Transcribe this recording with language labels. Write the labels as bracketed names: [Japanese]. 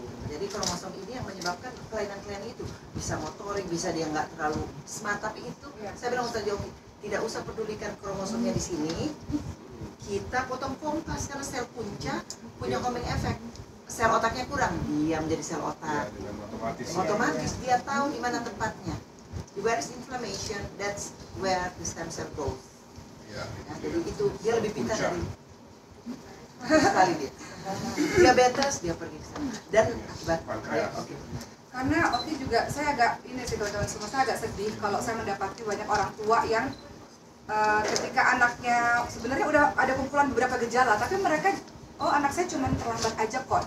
[Indonesian] Jadi kromosom ini yang menyebabkan kelainan-kelainan itu, bisa motorik, bisa dia nggak terlalu smart, tapi itu saya bilang Ustazah Oki, tidak usah pedulikan kromosomnya di sini, kita potong kompas karena sel punca punya homing effect. Sel otaknya kurang, dia menjadi sel otak. Otomatis dia tahu di mana tempatnya. [English] Where is inflammation, that's where the stem cell goes. [Indonesian] Nah, jadi itu dia lebih pintar dari sekali dia. Diabetes dia pergi ke sana. Dan akibat Karena Oki juga, saya agak ini sih teman-teman semua, saya agak sedih kalau saya mendapati banyak orang tua yang ketika anaknya sebenarnya udah ada kumpulan beberapa gejala, tapi mereka anak saya cuma terlambat aja kok.